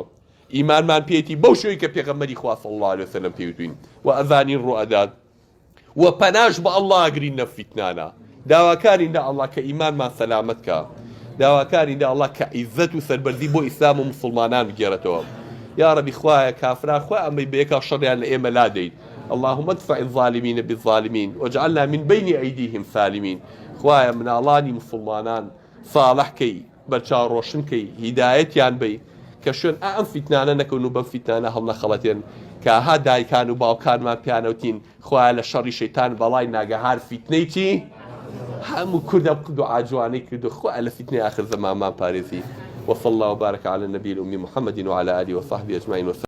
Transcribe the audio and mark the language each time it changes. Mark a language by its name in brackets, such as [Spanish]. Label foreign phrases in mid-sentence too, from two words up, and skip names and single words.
[Central Kurdish] ئیمانمان پێێتی بەو شوەی کە پێغەمبەری خوا [Arabic] صلی الله علیه وسلم [Central Kurdish] پێوتوین و ئەزانین ڕوئەدات و پەناش بە ئەڵڵا ئەگرین لە فیتنانە. داواکارین لە ئەڵڵا کە ئیمانمان سەلامەت کە، داواکارین لە ئەڵڵا کە عیزەت و سەربەرزی بۆ ئیسلام و مسلمانان بگێڕێتەوە. یا ربی خوایە کافران خوا ئەمەی بەیەکا شەڕیان لە ئێمە لادەین. [Arabic] اللهم ادفع الظالمين بالظالمين واجعلنا من بين أيديهم سالمين. [Central Kurdish] خوایە مناڵانی مسلمانان ساڵحکەی بەرچاو ڕۆشنکەی هیدایەتیان بی کە شوێن ئەم فیتنانە نەکەون و بەم فیتنانە هەڵنەخەڵەتێن کە ها دایکان و باوکانمان پیانەوتین خوایە لە شەڕی شەیتان بەڵای ناگەهار فیتنەی چی هەموو کوردە دوعا جوانەی کردو خوایە لە فیتنەی آخر زەمانمان پارێزی. [Arabic] وصلى الله وبارك على النبي الأمي محمد وعلى آله وصحبه أجمعين.